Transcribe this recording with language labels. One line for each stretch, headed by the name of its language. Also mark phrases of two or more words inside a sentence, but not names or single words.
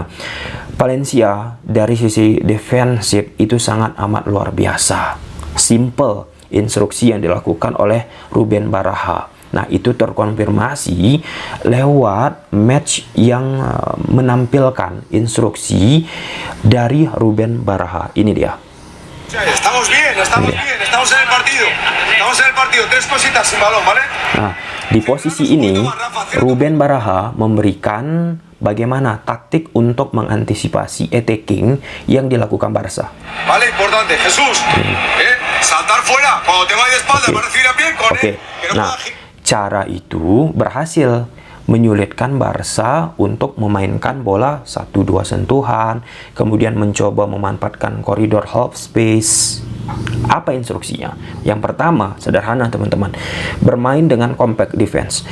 Indonesian: Valencia dari sisi defensif itu sangat amat luar biasa. Simple instruksi yang dilakukan oleh Ruben Baraja. Nah, itu terkonfirmasi lewat match yang menampilkan instruksi dari Ruben Baraja. Ini dia.
Spanish: Estamos bien, estamos en el partido, tres cositas sin balón, ¿vale?
Indonesian: Nah, di posisi ini Ruben Baraja memberikan bagaimana taktik untuk mengantisipasi attacking yang dilakukan Barca.
Spanish: Vale, importante, Jesús, saltar fuera, cuando te vayas de espalda, para recibir a pie, con
Indonesian: Nah, cara itu berhasil menyulitkan Barca untuk memainkan bola 1-2 sentuhan, kemudian mencoba memanfaatkan koridor
English: half space.
Indonesian: Apa instruksinya? Yang pertama, sederhana teman-teman, bermain dengan
English: compact defense.